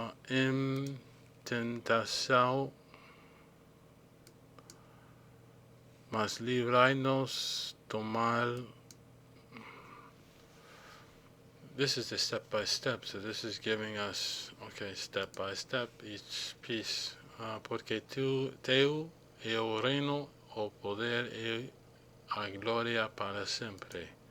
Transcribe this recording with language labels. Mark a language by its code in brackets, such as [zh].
[pt] Em tentação, mas livrai-nos do mal. [en] This is the step by step, so this is giving us, okay, step by step, each piece. [pt] Porque teu é o reino, o poder e a glória para sempre.